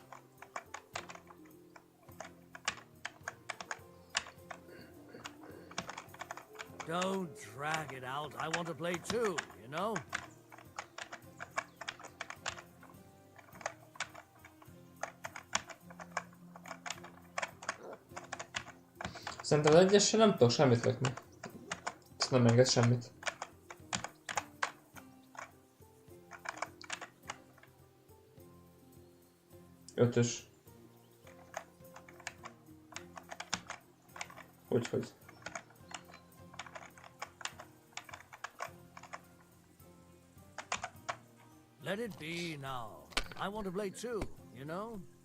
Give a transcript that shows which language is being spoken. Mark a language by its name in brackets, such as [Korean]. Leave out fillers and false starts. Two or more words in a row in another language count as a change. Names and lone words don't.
[English] Don't drag it out. I want to play too, you know? [Hungarian] Szerintem az egyesre nem tudok semmit lökni. Ezt nem enged semmit. Ötös. Hogy? [English] Let it be now. I want to play too, you know?